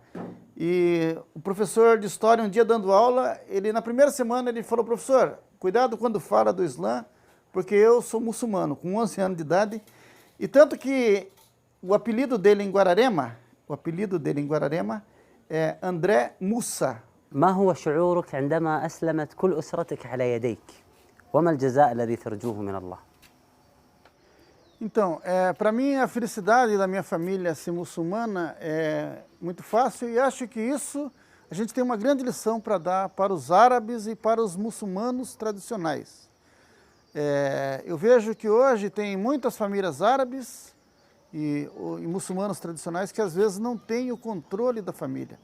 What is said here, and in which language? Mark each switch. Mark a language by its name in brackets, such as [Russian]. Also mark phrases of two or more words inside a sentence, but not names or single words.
[Portuguese] E o professor de história, um dia dando aula, ele na primeira semana ele falou: professor, cuidado quando fala do Islã, porque eu sou muçulmano, com 11 anos de idade. E tanto que o apelido dele em Guararema é André Mussa. [Arabic] ما هو شعورك عندما أسلمت كل أسرتك على يديك؟ وما الجزاء الذي ترجوه من الله؟ [Portuguese] Então, para mim, a felicidade da minha família ser muçulmana é muito fácil, e acho que isso a gente tem uma grande lição para dar para os árabes e para os muçulmanos tradicionais. Eu vejo que hoje tem muitas famílias árabes e muçulmanos tradicionais que às vezes não têm o controle da família.